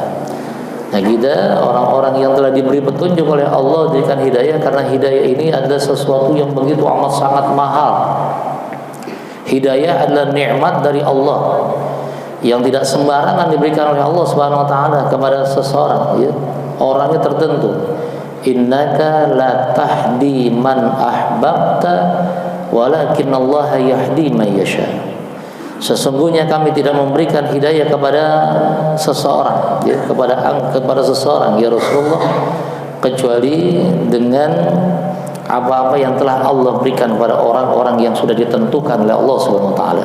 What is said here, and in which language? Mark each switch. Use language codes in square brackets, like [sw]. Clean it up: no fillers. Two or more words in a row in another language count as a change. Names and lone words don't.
[id] Nah, kita orang-orang yang telah diberi petunjuk oleh Allah diberikan hidayah, karena hidayah ini adalah sesuatu yang begitu amat sangat mahal. Hidayah adalah nikmat dari Allah yang tidak sembarangan diberikan oleh Allah [ar] سبحانه وتعالى [id] kepada seseorang, ya. Orangnya tertentu. [ar] إنك لا تهدي من أحببت ولكن الله يهدي من يشاء. [id] Sesungguhnya kami tidak memberikan hidayah kepada seseorang, ya, kepada seseorang, [ar] يا رسول الله, [id] kecuali dengan apa-apa yang telah Allah berikan kepada orang-orang yang sudah ditentukan oleh Allah [ar] سبحانه وتعالى.